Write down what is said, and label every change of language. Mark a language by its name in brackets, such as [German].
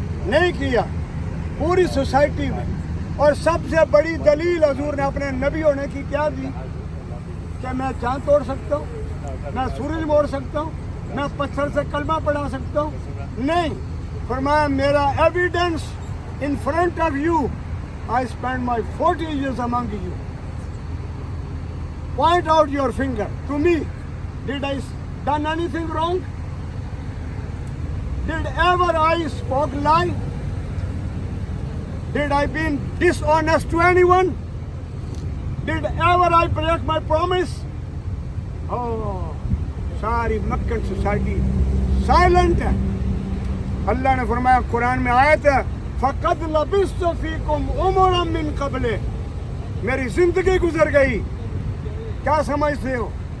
[Hindi] नहीं किया पूरी सोसाइटी में। और सबसे बड़ी दलील हजूर ने अपने नबी होने की क्या दी? क्या मैं चांद तोड़ सकता हूँ, मैं सूरज मोड़ सकता हूँ, मैं पत्थर से कलमा पढ़ा सकता हूँ? नहीं, फरमाया मेरा [English] Evidence in front of you, I spent my 40 years among you. Point out your finger to me. Did I done anything wrong? Did ever I spoke lie? Did I been dishonest to anyone? Did ever I break my promise? [Hindi] Oh, सारी मक्कन society silent है। अल्लाह ने फरमाया कुरान में आयत है, [Arabic] फ़क़द लबिस्तु फ़ीकुम उमरन मिन क़ब्ले, [Hindi] मेरी जिंदगी गुजर गई, क्या समझते हो?